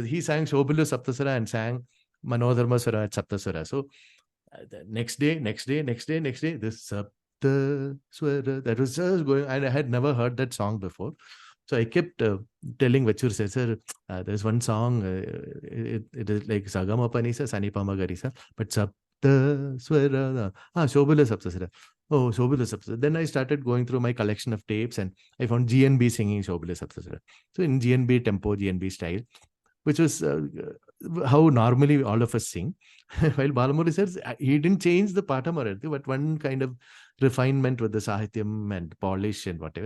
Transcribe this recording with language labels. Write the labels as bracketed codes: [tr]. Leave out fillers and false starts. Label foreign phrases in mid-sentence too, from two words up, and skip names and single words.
[en] He sang Shobhila Saptasara and sang Manodharma Sura at Saptasara. So the next day, this Saptaswara, that was just going, and I had never heard that song before. So I kept telling Vachur, sir, there's one song, it is like Sagama Panisa, Sanipama Garisa, but Saptaswara, Shobhila Saptasara. Oh, Shobhila Saptasara. Then I started going through my collection of tapes and I found GNB singing Shobhila Saptasara. So in GNB tempo, GNB style, which was how normally all of us sing. While Balamurali says he didn't change the patam or anything, but one kind of refinement with the sahityam and polish and whatever.